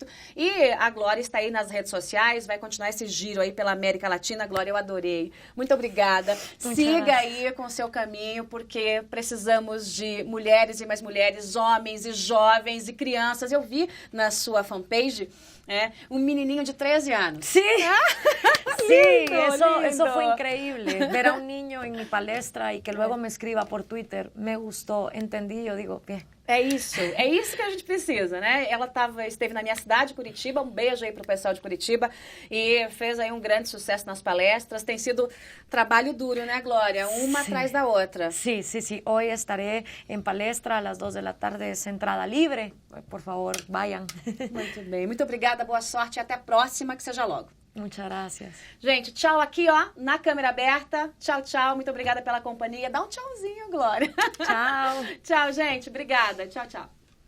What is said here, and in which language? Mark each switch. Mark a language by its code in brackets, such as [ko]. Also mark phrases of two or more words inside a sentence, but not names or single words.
[pt] E a Glória está aí nas redes sociais, vai continuar esse giro aí pela América Latina. Glória, eu adorei. Muito obrigada. Siga aí com o seu caminho, porque precisamos de mulheres e mais mulheres, homens e jovens e crianças. Eu vi na sua fanpage um menininho de 13 anos. [es] Sí, [pt] Lindo, [es] eso [pt] lindo. [es] fue increíble. Ver a un niño en mi palestra y que luego me escriba por Twitter, me gustó, entendí, yo digo, bien. [pt] É isso que a gente precisa, né? Ela esteve na minha cidade, Curitiba, um beijo aí pro pessoal de Curitiba, e fez aí um grande sucesso nas palestras. Tem sido trabalho duro, né, Glória? Uma atrás da outra. [es] Sí. Hoy estaré en palestra a las 2 de la tarde, es entrada libre. Por favor, vayan. [pt] Muito bem, muito obrigada, boa sorte e até a próxima, que seja logo. [es] Muchas gracias. [pt] Gente, tchau aqui, ó, na câmera aberta. Tchau, muito obrigada pela companhia. Dá um tchauzinho, Glória. Tchau. Tchau, gente, obrigada. Tchau.